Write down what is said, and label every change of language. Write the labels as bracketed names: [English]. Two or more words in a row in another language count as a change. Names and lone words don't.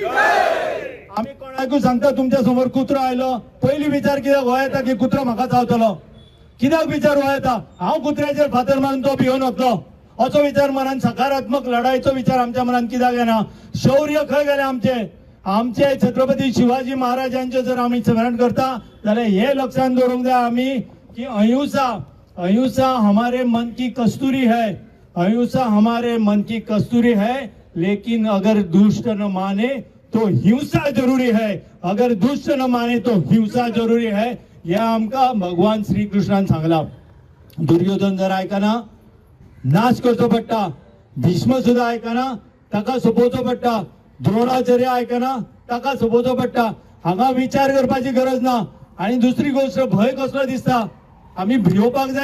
[Konkani] आमी कोणाकूय सांगता तुमच्या समोर कुत्रो आयलो, पयली विचार कित्याक हो येता की कुत्रो म्हाका चावतलो. कित्याक विचार हो येता, हांव कुत्र्याचेर फातर मारून तो भिवन वतलो, असो विचार मनान, सकारात्मक लढाईचो विचार आमच्या मनान कित्याक येना. शौर्य खंय गेले आमचे छत्रपती शिवाजी महाराजांचे जर आमी स्मरण करता जाल्यार हे लक्षात दवरूंक जाय आमी की [Hindi] अहिंसा हमारे मन की कस्तूरी है. अहिंसा हमारे मन की कस्तूरी है, लेकिन अगर दुष्ट न माने तो हिंसा जरूरी है. अगर दुष्ट न माने तो हिंसा जरूरी है. [Konkani] हे आमकां भगवान श्री कृष्णान सांगला. दुर्योधन जर आयकना नाश करचो पडटा. भीष्म सुद्धा आयकना, ताका सोपोवचो पडटा. द्रोणाचार्य आयकना, ताका सोपोवचो पडटा. हांगा विचार करपाची गरज ना. आणि दुसरी गोष्ट, भंय कसलो दिसता, आमी भिवपाक जाय.